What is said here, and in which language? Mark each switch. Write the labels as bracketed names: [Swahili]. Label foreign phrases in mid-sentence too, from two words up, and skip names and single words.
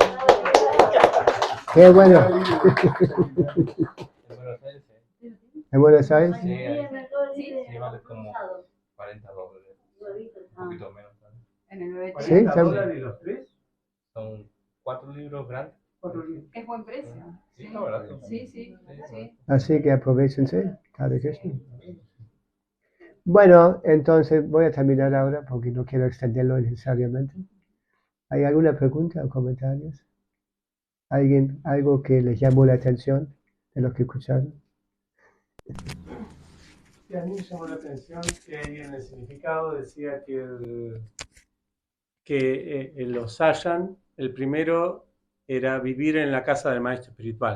[Spanish] Qué bueno. ¿En Buenos Aires? Sí, Sí, en Mercado Libre. sí, vale como usado. $40. Un poquito menos. ¿Vale? en el bebé. Sí, está- $40 los tres. Son 4 libros grandes. Es buen precio. Sí, está barato. Sí, sí, sí. Así que aprovechense. Hare Krishna. Bueno, entonces voy a terminar ahora porque no quiero extenderlo necesariamente. ¿Hay alguna pregunta o comentarios? ¿Alguien, algo que les llamó la atención de lo que escucharon? Y a mí me llamó la atención que ahí en el significado decía que los sayan, el primero era vivir en la casa del maestro espiritual.